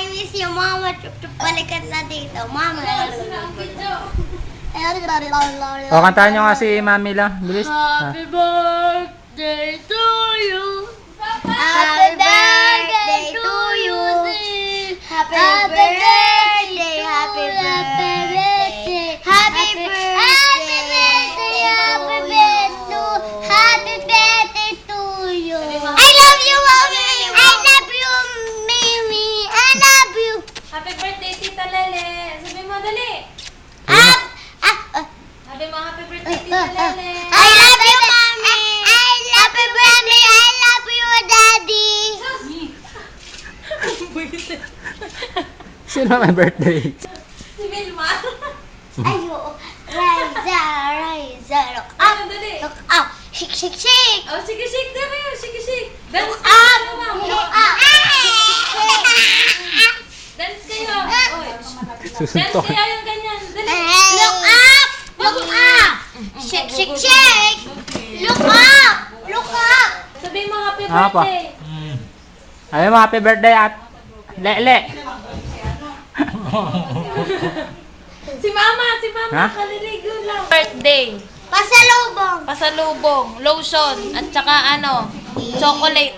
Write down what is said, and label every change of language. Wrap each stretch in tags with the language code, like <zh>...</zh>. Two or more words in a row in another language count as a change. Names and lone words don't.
<en>miss you, Mama.</en> <tl>Balikan na dito, Mama. O, kantahan nyo nga si Mami lang. Bilis.</tl> <en>Happy birthday to you. Happy birthday to you. Happy birthday, happy birthday. Happy birthday to you. I love you, Mommy. I love you, Mimi. I love you. Happy birthday, Tita Lele.</en> <tl>Sabi mo, dali. Sabi mo,</tl> <en>happy birthday, Tita Lele. I love you, Mommy. Happy birthday. I love you, Daddy.</en> <tl>Sino may birthday? Si Vilma.</tl> <en>Ayo, Riza, look up,</en> <tl>Ano, dali.</tl> <en>look up, shake, shake, shake.</en> <tl>Oh, sige, shake na kayo. Sige,</tl> <en>shake. Dance Look</en> <tl>kayo,</tl> <en>up,</en> <tl>mama.</tl> <en>look up.</en> <tl>Dance kayo. Oy. Dance Susuntok. kayo yung ganyan. Dali.</tl> <en>Look up, look up. Shake, shake, shake. Look up, look up.</en> <tl>Sabi mo, happy Apa?</tl> <en>birthday.</en> <tl>Ay mo,</tl> <en>happy birthday</en> <tl>at Lele. Si Mama Ha? kaliligo lang. Birthday. Pasalubong. Pasalubong, lotion, at saka ano, chocolate.</tl>